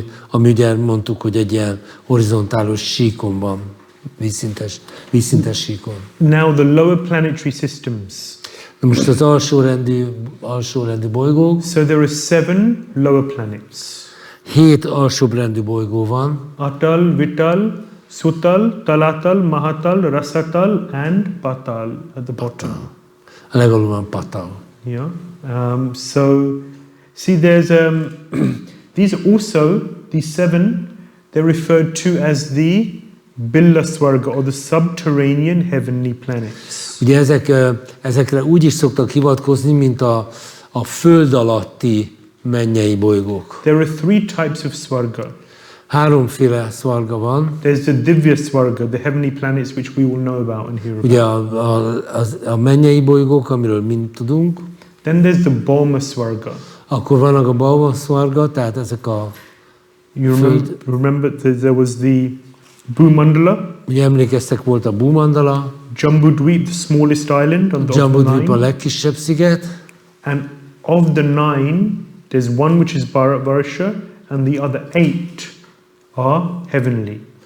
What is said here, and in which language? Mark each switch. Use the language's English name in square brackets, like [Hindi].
[Hungarian] Ami ugye mondtuk, hogy egy ilyen horizontális síkon van, vízszintes síkon. [English] Now the lower planetary systems. [Hungarian] Na most az alsórendi bolygók. [English] So there are 7 lower planets. [Hungarian] 7 alsóbrendű bolygó van. [English] Atal, Vital, Sutal, Talatal, Mahatal, Rasatal and Patal at the bottom. [Hungarian] A legalul van Patal. [English] Yeah. So see, there's these 7, they're referred to as the Billaswarga, or the subterranean heavenly planets. [Hungarian] Ugye ezekre úgy is szoktak hivatkozni, mint a föld alatti mennyei bolygók. [English] There are 3 types of Swarga. [Hungarian] 3-féle Swarga van. [English] There's the Divya Swarga, the heavenly planets which we all know about and hear about. [Hungarian] Ugye a mennyei bolygók, amiről mind tudunk. [English] Then there's the Bhauma Swarga. [Hungarian] Akkor vannak a Bhauma Swarga, tehát ezek a [English] remember there was the Bhu-mandala. [Hungarian] Ugye emlékeztek, volt a Bhü-mandala. [English] Jambudvip, the smallest island on the [Hungarian] Jambudvip a legkisebb sziget. [English] And of the 9, there's one which is Bharatvarsha, and the other 8 are heavenly.